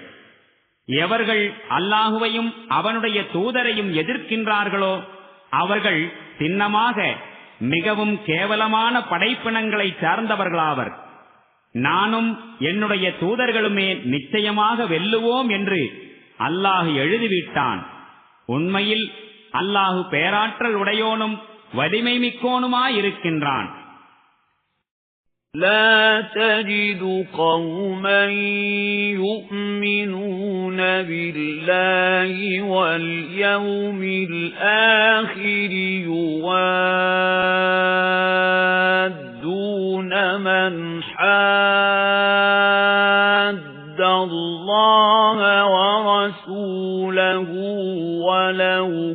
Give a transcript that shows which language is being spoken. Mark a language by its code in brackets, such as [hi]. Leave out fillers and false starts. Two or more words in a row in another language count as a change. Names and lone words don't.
[ta] எவர்கள் அல்லாஹுவையும் அவனுடைய தூதரையும் எதிர்க்கின்றார்களோ அவர்கள் சின்னமாக மிகவும் கேவலமான படைப்பினங்களை சார்ந்தவர்களாவர். நானும் என்னுடைய தூதர்களுமே நிச்சயமாக வெல்லுவோம் என்று அல்லாஹ் எழுதிவிட்டான். உண்மையில் அல்லாஹு பேராற்றல் உடையோனும் வலிமை மிக்கோனுமாயிருக்கின்றான். [ar] لا تجد قوما يؤمنون بالله واليوم الآخر يوادون من حاد الله ورسوله ولو